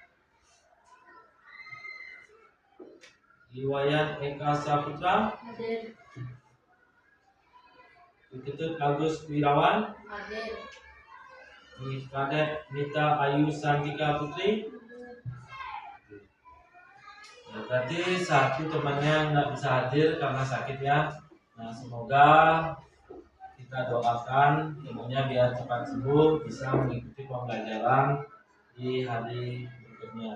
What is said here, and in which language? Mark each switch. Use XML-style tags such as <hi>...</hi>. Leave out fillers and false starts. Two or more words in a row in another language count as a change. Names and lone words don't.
<id>Iwayan Eka Saputra, Hadir. Niketut Agus Wirawan, Hadir. Nikade Nita Ayu Santika Putri. Ya, berarti satu temannya nggak bisa hadir karena sakit ya. Nah, semoga kita doakan temannya biar cepat sembuh, bisa mengikuti pembelajaran di hari berikutnya.</id>